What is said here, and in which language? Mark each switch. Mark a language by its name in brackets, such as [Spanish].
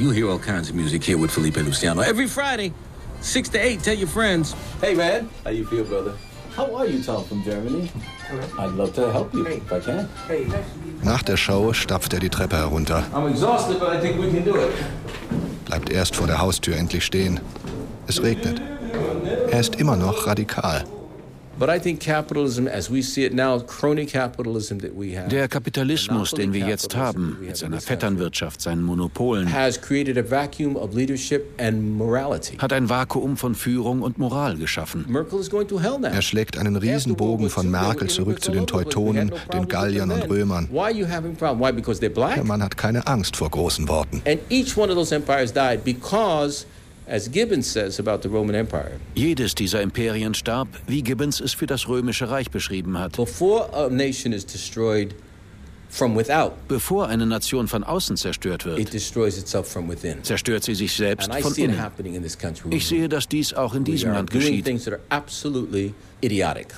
[English] You hear all kinds of music here with Felipe Luciano. Every Friday, 6 to 8, tell your friends. Hey, man. How you feel, brother? How are you, Tom from Germany? I'd love to help you, if I can. [German] Nach der Show stapft die Treppe herunter. [English] I'm exhausted, but I think we can do it. [German] Bleibt erst vor der Haustür endlich stehen. Es regnet. Er ist immer noch radikal. [English] But I think capitalism, as we see it now, crony capitalism that we have. [German] Der Kapitalismus, den wir jetzt haben, mit seiner Vetternwirtschaft, seinen Monopolen, [English] has created a vacuum of leadership and morality. [German] Hat ein Vakuum von Führung und Moral geschaffen. [English] Merkel is going to hell now. [German] Er schlägt einen Riesenbogen von Merkel zurück zu den Teutonen, den Galliern und Römern. [English] Why are you having problems? Why? Because they're black? [German] Der Mann hat keine Angst vor großen Worten. [English] And each one of those empires died because, as Gibbons says about the Roman Empire. [German] Jedes dieser Imperien starb, wie Gibbons es für das Römische Reich beschrieben hat. [English] Before a nation is destroyed from without, [German] bevor eine Nation von außen zerstört wird, [English] it destroys itself from within. [German] Zerstört sie sich selbst [English] and [German] von [English] I see [German] innen. [English] It happening in this country. [German] Ich sehe, dass dies auch in diesem Land geschieht. [English] We are doing things that are absolutely idiotic.